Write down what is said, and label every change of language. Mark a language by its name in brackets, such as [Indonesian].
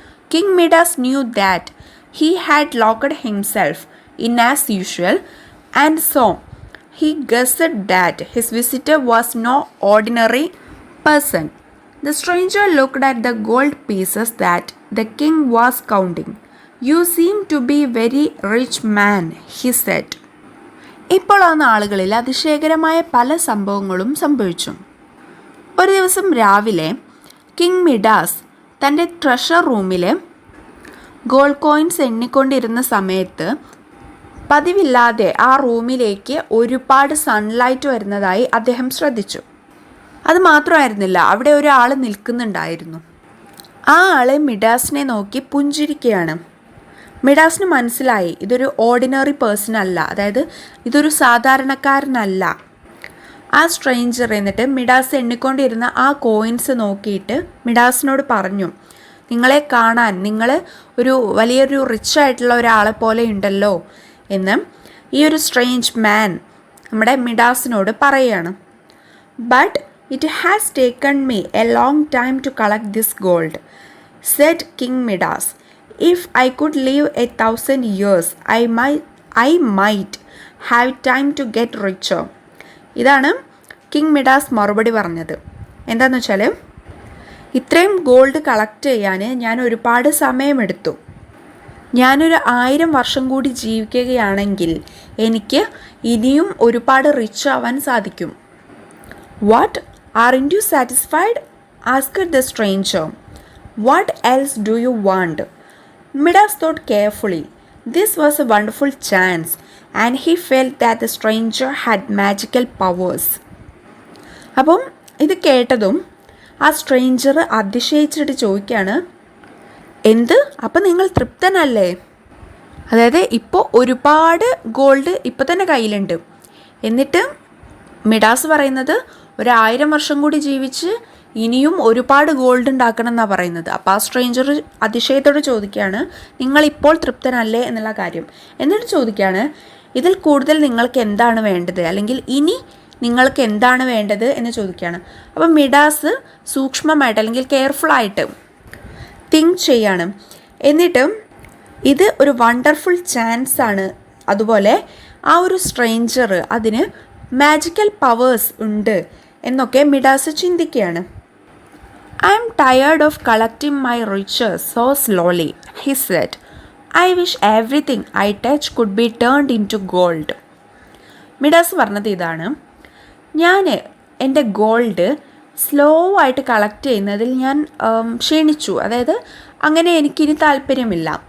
[English] King Midas knew that he had locked himself in as usual, and so he guessed that his visitor was no ordinary person. The stranger looked at the gold pieces that the king was counting. "You seem to be a very rich man," he said. [Malayalam] ഇപ്പോൾ ആ നാളുകളിൽ അതിശയകരമായ പല സംഭവങ്ങളും സംഭവിച്ചു. ഒരു ദിവസം രാവിലെ കിങ് മിഡാസ് തൻ്റെ ട്രഷർ റൂമിൽ ഗോൾഡ് കോയിൻസ് എണ്ണിക്കൊണ്ടിരുന്ന സമയത്ത് പതിവില്ലാതെ ആ റൂമിലേക്ക് ഒരുപാട് സൺലൈറ്റ് വരുന്നതായി അദ്ദേഹം ശ്രദ്ധിച്ചു. അത് മാത്രമായിരുന്നില്ല, അവിടെ ഒരാൾ നിൽക്കുന്നുണ്ടായിരുന്നു. ആ ആളെ മിഡാസിനെ നോക്കി പുഞ്ചിരിക്കുകയാണ്. മിഡാസിന് മനസ്സിലായി ഇതൊരു [English] ordinary person [Malayalam] അല്ല, അതായത് ഇതൊരു സാധാരണക്കാരനല്ല. ആ സ്ട്രേഞ്ചർ എന്നിട്ട് മിഡാസ് എണ്ണിക്കൊണ്ടിരുന്ന ആ കോയിൻസ് നോക്കിയിട്ട് മിഡാസിനോട് പറഞ്ഞു, "നിങ്ങളെ കാണാൻ നിങ്ങൾ ഒരു വലിയൊരു റിച്ച് ആയിട്ടുള്ള ഒരാളെ പോലെ ഉണ്ടല്ലോ" എന്ന് ഈ ഒരു [English] strange man [Malayalam] നമ്മുടെ മിഡാസിനോട് പറയുകയാണ്. [English] "But it has taken me a long time to collect this gold," said king Midas. "If I could live 1,000 years, I might have time to get richer." [Malayalam] ഇതാണ് കിങ് മിഡാസ് മറുപടി പറഞ്ഞത്. എന്താണെന്ന് വെച്ചാൽ, ഇത്രയും ഗോൾഡ് കളക്ട് ചെയ്യാൻ ഞാൻ ഒരുപാട് സമയമെടുത്തു. ഞാനൊരു 1000 വർഷം കൂടി ജീവിക്കുകയാണെങ്കിൽ എനിക്ക് ഇനിയും ഒരുപാട് റിച്ച് ആവാൻ സാധിക്കും. [English] "What? Aren't you satisfied?" asked the stranger. "What else do you want?" Midas thought carefully. This was a wonderful chance, and he felt that the stranger had magical powers. [Malayalam] അപ്പം ഇത് കേട്ടതും ആ സ്ട്രേഞ്ചർ അതിശയിച്ചിട്ട് ചോദിക്കുകയാണ്, "എന്ത്? അപ്പം നിങ്ങൾ തൃപ്തനല്ലേ? അതായത് ഇപ്പോൾ ഒരുപാട് ഗോൾഡ് ഇപ്പോൾ തന്നെ കയ്യിലുണ്ട്, എന്നിട്ട് മിഡാസ് പറയുന്നത് 1000 വർഷം കൂടി ജീവിച്ച് ഇനിയും ഒരുപാട് ഗോൾഡ് ഉണ്ടാക്കണം എന്നാണ് പറയുന്നത്." അപ്പോൾ ആ സ്ട്രേഞ്ചർ അതിശയത്തോട് ചോദിക്കുകയാണ്, "നിങ്ങളിപ്പോൾ തൃപ്തനല്ലേ എന്നുള്ള കാര്യം?" എന്നിട്ട് ചോദിക്കുകയാണ്, "ഇതിൽ കൂടുതൽ നിങ്ങൾക്ക് എന്താണ് വേണ്ടത്, അല്ലെങ്കിൽ ഇനി നിങ്ങൾക്ക് എന്താണ് വേണ്ടത് എന്ന് ചോദിക്കുകയാണ്. അപ്പോൾ മിഡാസ് സൂക്ഷ്മമായിട്ട് അല്ലെങ്കിൽ കെയർഫുള്ളായിട്ട് തിങ്ക് ചെയ്യാണ്. എന്നിട്ട് ഇത് ഒരു [English] wonderful chance [Malayalam] ആണ്, അതുപോലെ ആ ഒരു സ്ട്രേഞ്ചർ അതിന് [English] magical powers [Malayalam] ഉണ്ട് എന്നൊക്കെ മിഡാസ് ചിന്തിക്കുകയാണ്. [English] "I am tired of collecting my riches so slowly," he said. "I wish everything I touch could be turned into gold." [Malayalam] Midas പറഞ്ഞത് ഇതാണ്, ഞാൻ എൻ്റെ ഗോൾഡ് സ്ലോ ആയിട്ട് കളക്ട് ചെയ്യുന്നതിൽ ഞാൻ ക്ഷീണിച്ചു. അതായത് അങ്ങനെ എനിക്കിനി താല്പര്യമില്ല.